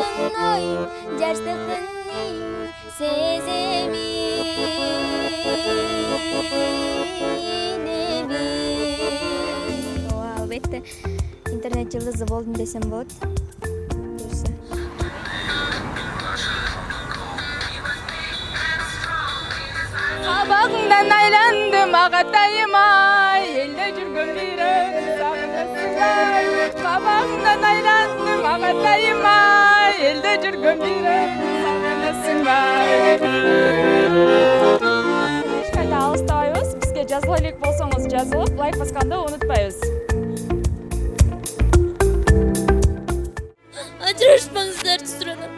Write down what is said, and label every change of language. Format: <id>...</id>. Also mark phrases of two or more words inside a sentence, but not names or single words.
<ky>ой жаштыктын сезими албетте интернет жылдызы болдум десем болот. Кабагыңдан айландым агатайым ай, elde жүргөн бирөөнү сагынасың ай. Кабагыңдан айландым агатайым ай, elde жүргөн бирөөнү сагынасың ай. Эч кайда алыстабайбыз, бизге жазыла элек болсоңуз жазылып, лайк басканды унутпайбыз. Ажырашпаңыздарчы суранам.</ky>